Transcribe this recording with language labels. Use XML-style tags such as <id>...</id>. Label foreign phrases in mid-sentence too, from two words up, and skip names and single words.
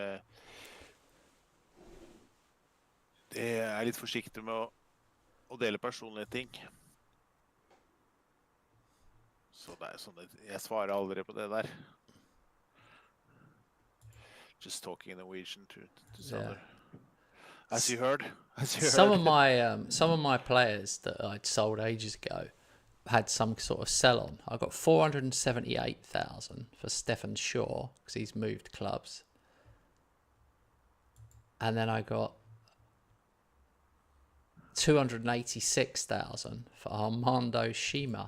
<no>Det er litt forsiktig med å dele personlige ting. Så det er sånn at jeg svarer aldri på det der.</no> <en>Just talking Norwegian to Sander. As you heard, as you Some heard. of my players that I'd sold ages ago had some sort of sell on. I got 478,000 for Stefan Shaw because he's moved clubs, and then I got 286,000 for Armando Shima.</en>